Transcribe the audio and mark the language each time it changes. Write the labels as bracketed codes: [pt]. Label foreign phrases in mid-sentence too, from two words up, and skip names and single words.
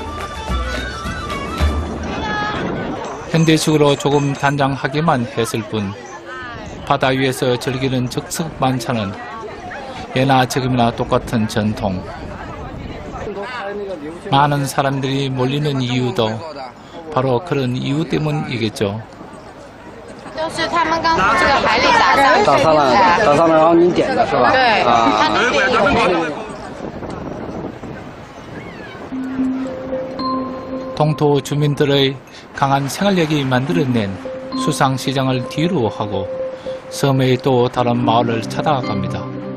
[ko] 현대식으로 조금 단장하기만 했을 뿐 바다 위에서 즐기는 즉석 만찬은 예나 지금이나 똑같은 전통. 많은 사람들이 몰리는 이유도 바로 그런 이유 때문이겠죠. [zh] 就是他们刚从这个海里打上了，然后你点的是吧？对，他能点。 [ko] 동토 주민들의 강한 생활력이 만들어낸 수상시장을 뒤로 하고 섬의 또 다른 마을을 찾아갑니다.